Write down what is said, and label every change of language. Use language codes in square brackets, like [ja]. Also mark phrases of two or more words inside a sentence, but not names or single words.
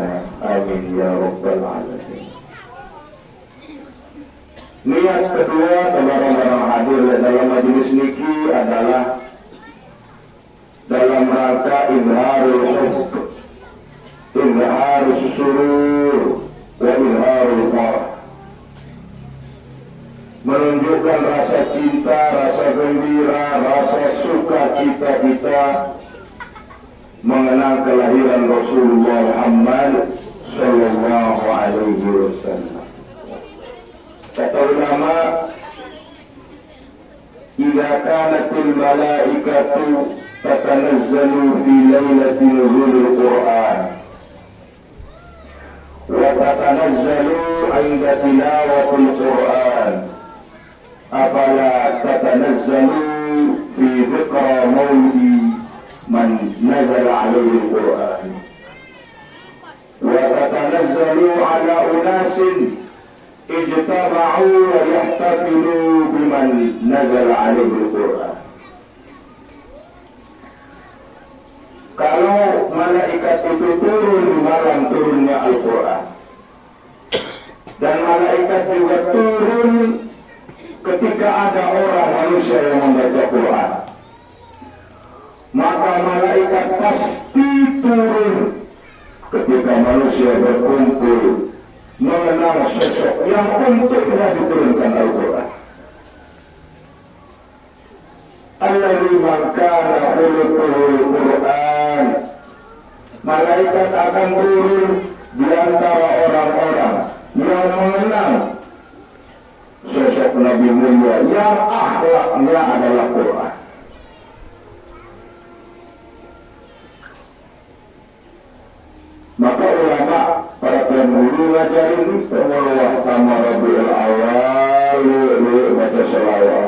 [ar] آمين يا رب العالمين. [id] Niat kedua barang-barang hadir dalam majelis niki adalah dalam rangka [ar] إظهار الحب إظهار السرور وإظهار الفرح, [id] menunjukkan rasa cinta, rasa gembira, rasa sukacita kita mengenang kelahiran Rasulullah Muhammad [ar] صلى الله عليه وسلم. [id] Kata ulama, [ar] "إذا كانت الملائكة تتنزل في ليلة نزول القرآن وتتنزل عند تلاوة القرآن أفلا تتنزل في ذكرى مولد من نزل عليه القرآن وتتنزل على أناس اجتمعوا ويحتفلون بمن نزل عليه القرآن." [id] Kalau malaikat itu turun di malam turunnya Al-Quran, dan malaikat juga turun ketika ada orang manusia yang membaca Quran, maka malaikat pasti turun ketika manusia berkumpul mengenang sosok yang untuknya diturunkan Al-Quran. [ar] الذي من كان خلقه القرآن, [id] malaikat akan turun di antara orang-orang yang mengenang sosok Nabi mulia yang akhlaknya adalah Quran. Maka ulama para pendahulu ngajarin pengeluar sama Rabiul Awal baca selawat.